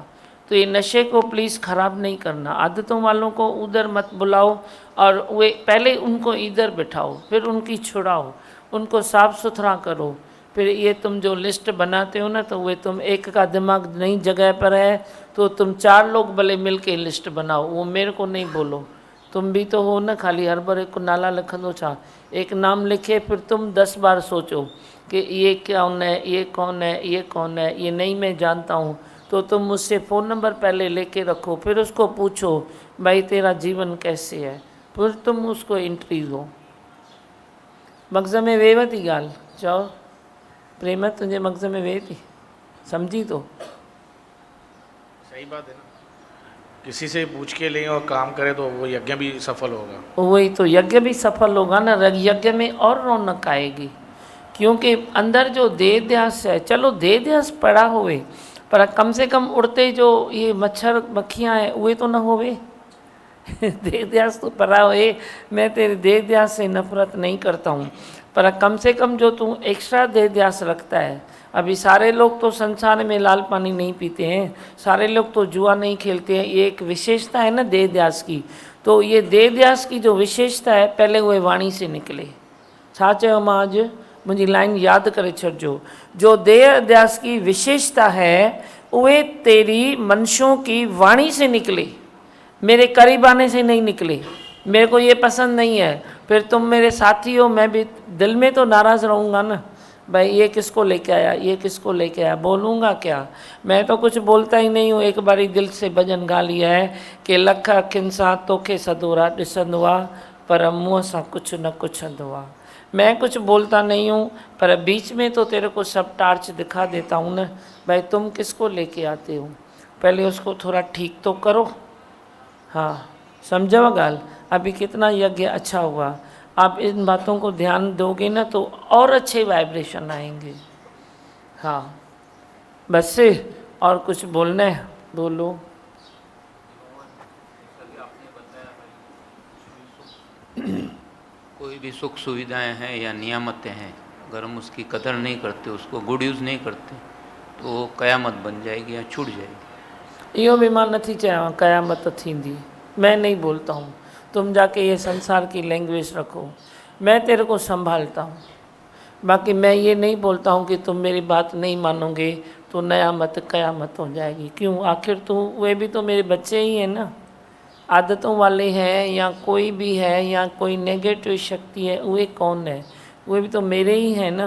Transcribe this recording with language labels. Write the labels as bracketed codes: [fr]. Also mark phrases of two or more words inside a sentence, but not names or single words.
[hi] तो ये नशे को प्लीज़ ख़राब नहीं करना। आदतों वालों को उधर मत बुलाओ, और वे पहले उनको इधर बिठाओ, फिर उनकी छुड़ाओ, उनको साफ़ सुथरा करो। फिर ये तुम जो लिस्ट बनाते हो ना, तो वे तुम एक का दिमाग नई जगह पर है, तो तुम 4 लोग भले मिल के लिस्ट बनाओ, वो मेरे को नहीं बोलो। तुम भी तो हो ना, [sd] खाली हर बार एक नाला लिखंदो छा? [hi] एक नाम लिखे फिर तुम 10 बार सोचो कि ये कौन है, ये कौन है, ये कौन है, ये नहीं मैं जानता हूँ। तो तुम मुझसे फ़ोन नंबर पहले लेके रखो, फिर उसको पूछो भाई तेरा जीवन कैसे है, फिर तुम उसको एंट्री दो। [sd] मग़ज़ में वेव थी ॻाल्हि? चओ प्रेम, तुंहिंजे मग़ज़ में वेह थी? [hi] समझी तो? सही बात है ना। किसी से पूछ के लें और काम करें तो वो यज्ञ भी सफल होगा। वही तो, यज्ञ भी सफल होगा ना, यज्ञ में और रौनक आएगी, क्योंकि अंदर जो देह ध्यास है, चलो देह ध्यास पड़ा होवे पर कम से कम उड़ते जो ये मच्छर मक्खियाँ हैं वे तो न होवे। देह ध्यास तो पड़ा होए, मैं तेरे देह ध्यास से नफरत नहीं करता हूँ, पर कम से कम जो तू एक्स्ट्रा देह ध्यास रखता है। अभी सारे लोग तो संसार में लाल पानी नहीं पीते हैं, सारे लोग तो जुआ नहीं खेलते हैं, ये एक विशेषता है ना देह ध्यास की। तो ये देह ध्यास की जो विशेषता है पहले वो वाणी से निकले। [sd] छा चयो मां अॼु मुझी लाइन याद करे छॾिजो, [hi] जो देह ध्यास की विशेषता है वे तेरी मनुष्यों की वाणी से निकले, मेरे करीब आने से नहीं निकले। मेरे को ये पसंद नहीं है, फिर तुम मेरे साथी हो, मैं भी दिल में तो नाराज़ रहूँगा ना, भाई ये किसको लेके आया, ये किसको लेके आया, बोलूँगा क्या। मैं तो कुछ बोलता ही नहीं हूँ। एक बारी दिल से भजन गा लिया है कि [sd] लख अखियुनि सां तोखे सदोरा ॾिसंदो आहे, पर मुँह सां कुछ न कुछंदो आहे। [hi] मैं कुछ बोलता नहीं हूँ, पर बीच में तो तेरे को सब टार्च दिखा देता हूँ ना, भाई तुम किसको लेके आते हो, पहले उसको थोड़ा ठीक तो करो। हाँ समझो गाल, अभी कितना यज्ञ अच्छा हुआ। आप इन बातों को ध्यान दोगे ना तो और अच्छे वाइब्रेशन आएंगे। हाँ बस से और कुछ बोलना है बोलो। कोई भी सुख सुविधाएं हैं या नियामतें हैं, अगर हम उसकी कदर नहीं करते, उसको गुड यूज़ नहीं करते, तो वो क़यामत बन जाएगी या छूट जाएगी। [sd] इहो भी मां नथी चवां क़यामत थींदी, [hi] मैं नहीं बोलता हूँ, तुम जाके ये संसार की लैंग्वेज रखो, मैं तेरे को संभालता हूँ। बाकी मैं ये नहीं बोलता हूँ कि तुम मेरी बात नहीं मानोगे तो नया मत क़यामत हो जाएगी। क्यों, आखिर तो वे भी तो मेरे बच्चे ही हैं ना, आदतों वाले हैं या कोई भी है या कोई नेगेटिव शक्ति है, वे कौन है, वे भी तो मेरे ही हैं ना।